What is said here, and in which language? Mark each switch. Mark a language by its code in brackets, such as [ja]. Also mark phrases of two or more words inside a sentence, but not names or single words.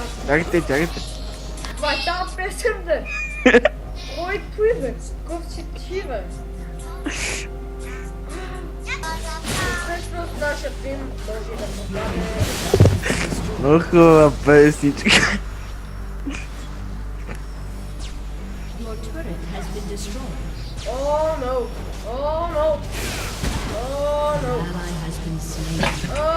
[bg] Чакайте, чакайте. Това е тази песен, бе. Кой той, бе? Ков си ти, бе? Всъщност нашия тим може да попадне... Много хубава песничка. [en] your turret has been destroyed. Oh no! Oh no! Oh no! Ally has been slain.